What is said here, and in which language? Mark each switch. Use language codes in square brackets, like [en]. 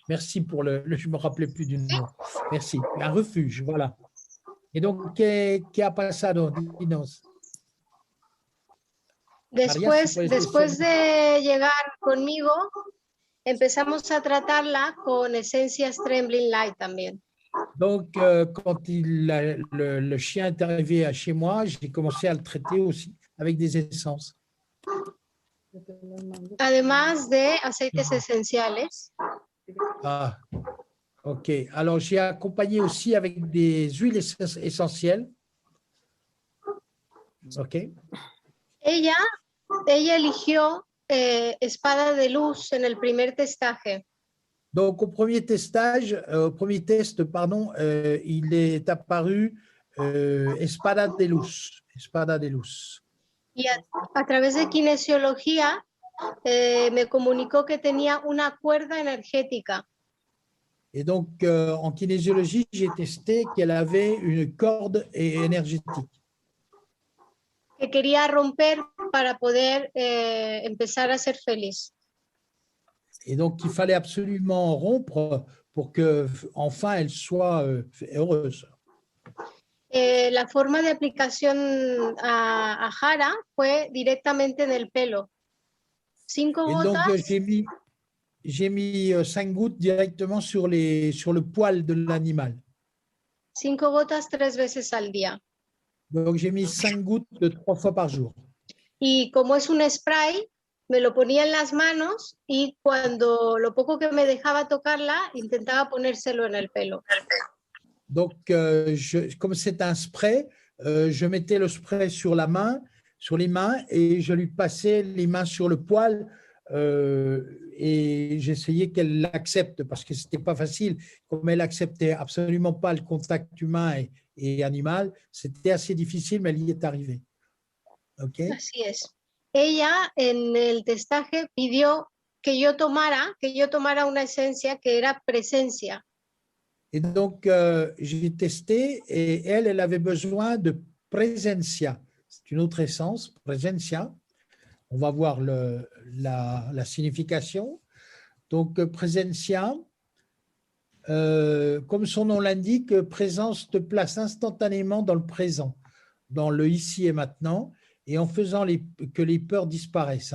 [fr] Merci pour je ne me rappelais plus du nom. Merci. Un refuge, voilà. Et donc, [es] ¿qué ha pasado, Dinos? Después de llegar conmigo, empezamos a tratarla con esencias Trembling Light también. [fr] Donc, quand le chien est arrivé chez moi, j'ai commencé à le traiter aussi avec des essences. [es] Además de aceites esenciales. Ah, ok. [fr] Alors, j'ai accompagné aussi avec des huiles essentielles. Ok. [es] Ella eligió espada de luz en el primer testaje. [fr] Donc, au premier test, il est apparu espada de luz. [es] Espada de luz. Y a través de kinesiología me comunicó que tenía una cuerda energética. [fr] Et donc, en kinésiologie, j'ai testé qu'elle avait une corde énergétique. [es] Que quería romper para poder empezar a ser feliz. [fr] Et donc, il fallait absolument rompre pour que, enfin, elle soit heureuse. [es] La forma de aplicación a Jara fue directamente en el pelo. 5 [fr] Et [es] gotas. [fr] Donc, j'ai mis 5 gouttes directement sur le poil de l'animal. [es] 5 gotas 3 veces al día. [fr] Donc, j'ai mis 5 gouttes 3 fois par jour. [es] Y como es un spray, me lo ponía en las manos y cuando lo poco que me dejaba tocarla, intentaba ponérselo en el pelo. [fr] Donc, comme c'est un spray, je mettais le spray sur les mains et je lui passais les mains sur le poil et j'essayais qu'elle l'accepte parce que ce n'était pas facile. Comme elle n'acceptait absolument pas le contact humain et animal, c'était assez difficile, mais elle y est arrivée. Okay. [es] Así es. Ella en el testaje pidió que yo tomara una esencia que era presencia. [fr] Et donc, j'ai testé et elle avait besoin de Presencia. C'est une autre essence, Presencia. On va voir la signification. Donc, Presencia, comme son nom l'indique, présence te place instantanément dans le présent, dans le ici et maintenant, et en faisant que les peurs disparaissent.